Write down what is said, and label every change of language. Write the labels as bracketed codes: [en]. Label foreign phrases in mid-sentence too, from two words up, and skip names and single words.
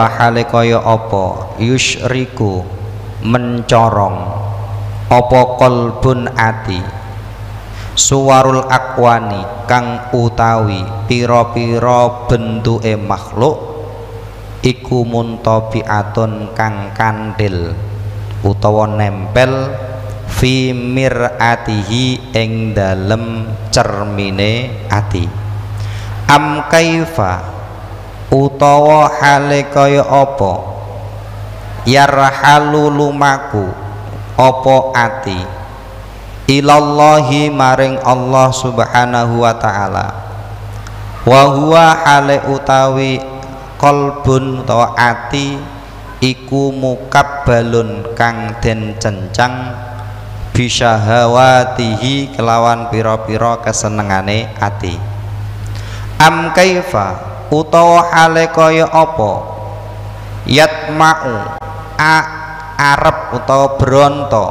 [jv] hale kaya apa yusyriku mencorong apa qalbun ati, [ar] صور الأكوان [jv] kang utawi pira-pira bentuke makhluk, iku muntabiatun kang kantil utawa nempel [ar] في مرآته [jv] ing dalem cermine ati. [ar] أم كيف [jv] utawa hale kaya apa yarhalu lumaku apa ati ilallahi maring Allah [ar] سبحانه وتعالى, وهو [jv] hale utawi qalbun utawa ati iku mukabbalun kang den cencang bisyahawatihi kelawan pira-pira kesenengane ati. [ar] أم كيف [jv] utawa hale kaya apa yatma'u arep utawa bronto